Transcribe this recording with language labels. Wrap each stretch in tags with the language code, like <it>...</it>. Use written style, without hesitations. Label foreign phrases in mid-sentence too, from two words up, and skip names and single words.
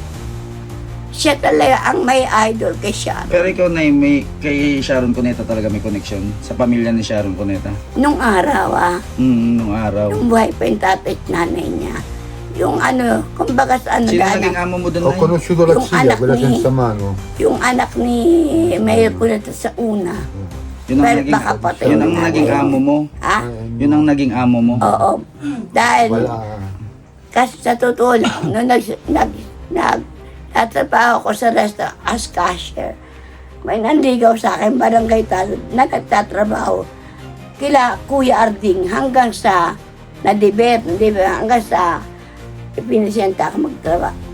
<tl>Siya talaga ang may idol kay Sharon. Pero ikaw na kay Sharon Cuneta talaga may connection sa pamilya ni Sharon Cuneta. Nung araw Nung araw. nung buhay pa yung tatay at nanay niya, yung ano, kumbaga sa ano Sino daan, naging amo mo doon, Ho Nay?</tl> <it>conosciuto la</it> <tl>Yung</tl> <it>zia,</it> <tl>anak</tl> <it>quella</it> <tl>ni-</tl> <it>senza mano.</it> <tl>yung anak ni Mayor Cuneta sa una. Yun ang Pero naging, baka patay yun ang na naging ngayon. amo mo. Ha? Yun ang naging amo mo. Oo. Dahil, Wala. kasi sa totoo lang, nung nagtatrabaho ko sa restaurant</tl> <en>as cashier,</en> <tl>may nanligaw sa akin, barangay talo, na nagtatrabaho kila Kuya Arding hanggang sa nadibet, hanggang sa ipinisyenta ako magtrabaho.</tl>